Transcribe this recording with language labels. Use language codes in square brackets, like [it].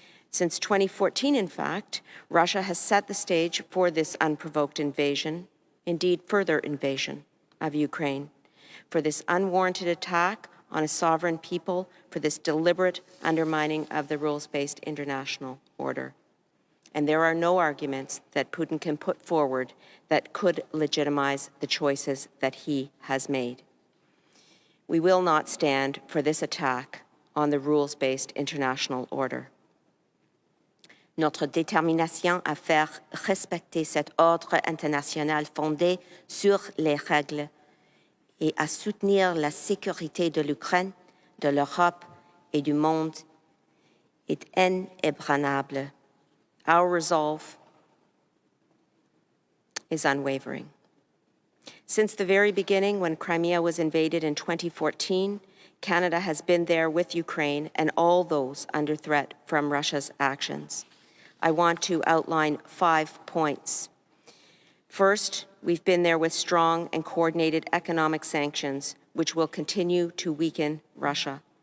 [en] Since 2014, in fact, Russia has set the stage for this unprovoked invasion, indeed further invasion of Ukraine, for this unwarranted attack on a sovereign people, for this deliberate undermining of the rules-based international order. And there are no arguments that Putin can put forward that could legitimize the choices that he has made. We will not stand for this attack on the rules-based international order. [fr] Notre détermination à faire respecter cet ordre international fondé sur les règles et à soutenir la sécurité de l'Ukraine, de l'Europe et du monde est inébranlable. [en] Our resolve is unwavering. Since the very beginning, when Crimea was invaded in 2014, Canada has been there with Ukraine and all those under threat from Russia's actions. I want to outline 5 points. First, we've been there with strong and coordinated economic sanctions, which will continue to weaken Russia.